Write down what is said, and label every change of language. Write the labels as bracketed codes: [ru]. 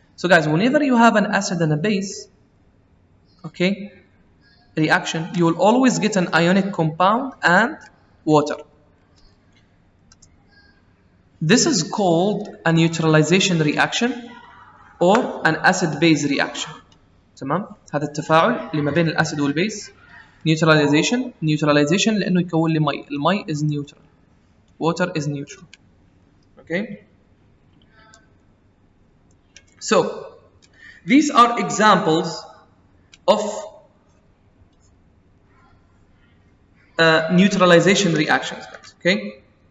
[en] So guys, whenever you have an acid and a base, okay, reaction, you will always get an ionic compound and water. This is called a neutralization reaction or an acid-base reaction. [ar] تمام؟ هذا التفاعل اللي ما بين الأسيد والبيز. Neutralization لأنه يكون لي مي. [en] المي is neutral. Water is neutral. Okay? So, these are examples of neutralization reactions, guys. Okay?